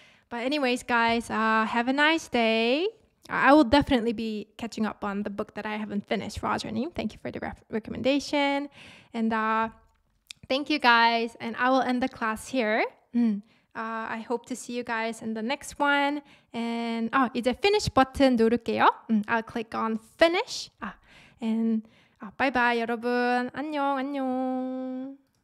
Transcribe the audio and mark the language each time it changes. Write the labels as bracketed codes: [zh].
[en] But anyways, guys, have a nice day. I will definitely be catching up on the book that I haven't finished, Roger님. Thank you for the recommendation. And thank you, guys. And I will end the class here. I hope to see you guys in the next one. [ko] And 이제 finish 버튼 누를게요. [en] I'll click on finish. And bye bye, [ko] 여러분. 안녕.